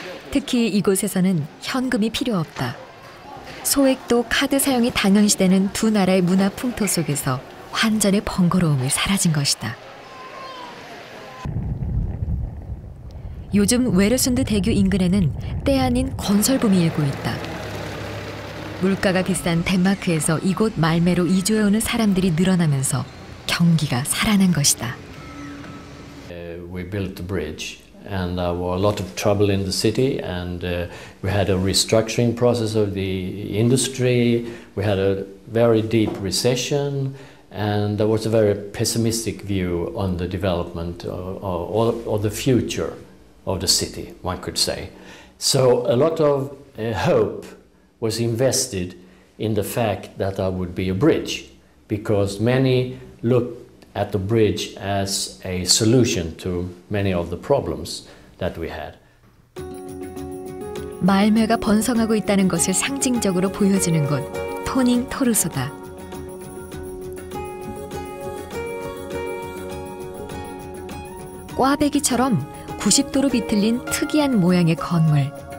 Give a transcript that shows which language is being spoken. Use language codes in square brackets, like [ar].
[ko] 특히 이곳에서는 현금이 필요 없다. 소액도 카드 사용이 당연시되는 두 나라의 문화 풍토 속에서 환전의 번거로움이 사라진 것이다. 요즘 웨레순드 대교 인근에는 때 아닌 건설붐이 일고 있다. 물가가 비싼 덴마크에서 이곳 말메로 이주해오는 사람들이 늘어나면서 경기가 살아난 것이다. [en] We built the bridge and there were a lot of trouble in the city and we had a restructuring process of the industry. We had a very deep recession and there was a very pessimistic view on the development or the future of the city, one could say. So a lot of hope was invested in the fact that there would be a bridge because many looked at the bridge as a solution to many of the problems that we had. [ko] 말매가 번성하고 있다는 것을 상징적으로 보여주는 곳, 토닝 토르소다. 꽈배기처럼 90도로 비틀린 특이한 모양의 건물.